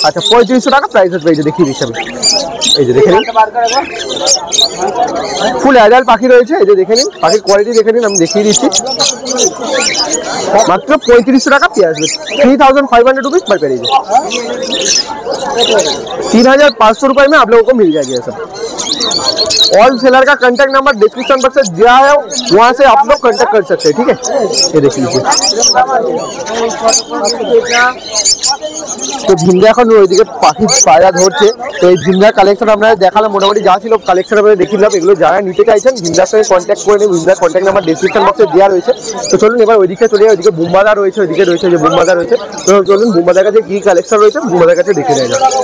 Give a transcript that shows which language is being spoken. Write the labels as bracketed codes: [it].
[bn] আচ্ছা 3500 টাকা প্রাইস আছে, এই যে দেখিয়ে দিচ্ছি আমি, এই যে দেখে নিন ফুল অ্যাডাল্ট পাখি রয়েছে, এই যে দেখে নিন পাখির কোয়ালিটি দেখে নিন, আমি দেখিয়ে দিচ্ছি মাত্র 3500 টাকা পেয়ে আসবে, [hi] 3500 रुपीज पर पेयर, 3500 रुपए में आप लोगों को मिल जाएगी सब। ऑल सेलर का कांटेक्ट नंबर डिस्क्रिप्शन बॉक्स में दिया है, वहां से आप लोग कांटेक्ट कर सकते हैं, ठीक है। ये देख लीजिए, [bn] তো ঝিমরা এখন ওইদিকে পাখি পায়রা ধরছে, তো এই ঝিমরার কালেকশন আপনারা দেখালাম, মোটামুটি যা ছিল কালেকশন আপনারা দেখিলাম, এগুলো যারা নিতে চাইছেন ঝিমরার সঙ্গে কন্ট্যাক্ট করে নেবেন, ঝিমরার কন্ট্যাক্ট নাম্বার ডিসক্রিপশন বক্সে দেওয়া রয়েছে। তো চলুন এবার ওইদিকে চলে যাই, ওইদিকে বুম্বাদা রয়েছে, ওইদিকে রয়েছে যে বুম্বাদা রয়েছে, তো চলুন বুম্বাদার কাছে কি কালেকশন রয়েছে বুম্বাদার কাছে দেখে নেওয়া যাক।